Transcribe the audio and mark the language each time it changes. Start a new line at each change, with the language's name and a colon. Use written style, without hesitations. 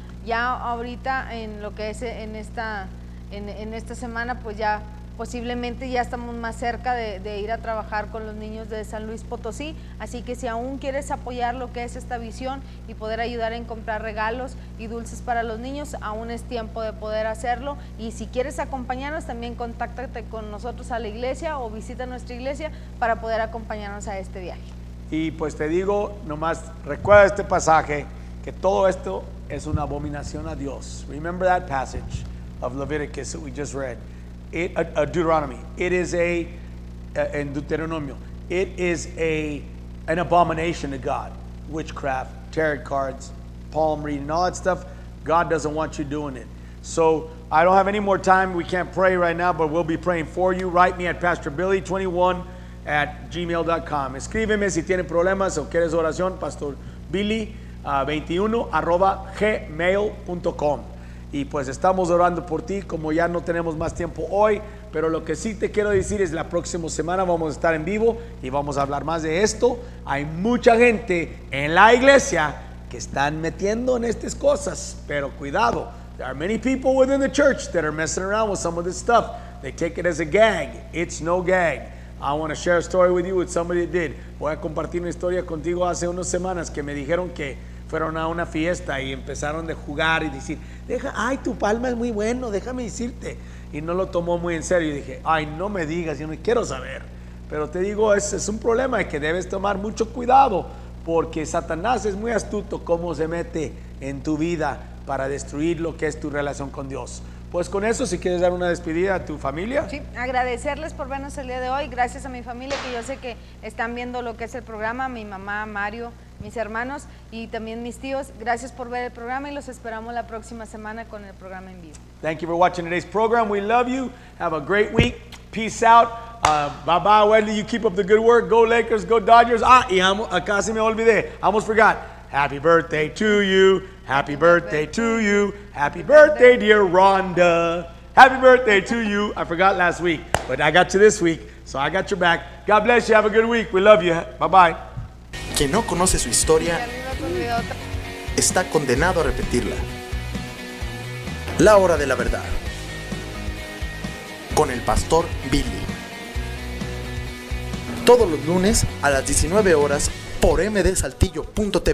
Spanish: Ya ahorita en lo que es en esta semana, pues ya posiblemente ya estamos más cerca de ir a trabajar con los niños de San Luis Potosí, así que si aún quieres apoyar lo que es esta visión y poder ayudar en comprar regalos y dulces para los niños, aún es tiempo de poder hacerlo. Y si quieres acompañarnos, también contáctate con nosotros a la iglesia o visita nuestra iglesia para poder acompañarnos a este viaje. Y pues te digo, nomás recuerda este pasaje, que todo esto es una abominación a Dios.
English: Remember that passage of Leviticus that we just read. Deuteronomy. It is in Deuteronomio. It is an abomination to God. Witchcraft, tarot cards, palm reading, all that stuff. God doesn't want you doing it. So I don't have any more time. We can't pray right now, but we'll be praying for you. Write me at pastorbilly21@gmail.com.
Spanish: Escríbeme si tienen problemas o quieres oración, pastorbilly21@gmail.com. y pues estamos orando por ti, como ya no tenemos más tiempo hoy, pero lo que sí te quiero decir es la próxima semana vamos a estar en vivo y vamos a hablar más de esto. Hay mucha gente en la iglesia que están metiendo en estas cosas, pero cuidado,
English: there are many people within the church that are messing around with some of this stuff. They take it as a gag. It's no gag. I want to share a story with you with somebody that did.
Spanish: Voy a compartir una historia contigo hace unas semanas que me dijeron que fueron a una fiesta y empezaron de jugar y decir, ay, tu palma es muy bueno, déjame decirte. Y no lo tomó muy en serio y dije, ay, no me digas, yo no quiero saber. Pero te digo, es un problema que debes tomar mucho cuidado porque Satanás es muy astuto cómo se mete en tu vida para destruir lo que es tu relación con Dios. Pues con eso, si quieres dar una despedida a tu familia. Sí, agradecerles por vernos el día de hoy, gracias a mi familia que yo sé que están viendo lo que es el programa, mi mamá, Mario, mis hermanos y también mis tíos. Gracias por ver el programa y los esperamos la próxima semana con el programa en vivo.
English: Thank you for watching today's program. We love you. Have a great week. Peace out. Bye-bye, Wendy. You keep up the good work. Go Lakers, go Dodgers.
Spanish: Y casi me olvidé.
English: Almost forgot. Happy birthday to you. Happy birthday to you. Happy birthday, dear Rhonda. Happy birthday to you. I forgot last week, but I got you this week, so I got your back. God bless you. Have a good week. We love you. Bye-bye.
Spanish: Quien no conoce su historia está condenado a repetirla. La hora de la verdad. Con el pastor Billy. Todos los lunes a las 19 horas por mdsaltillo.tv.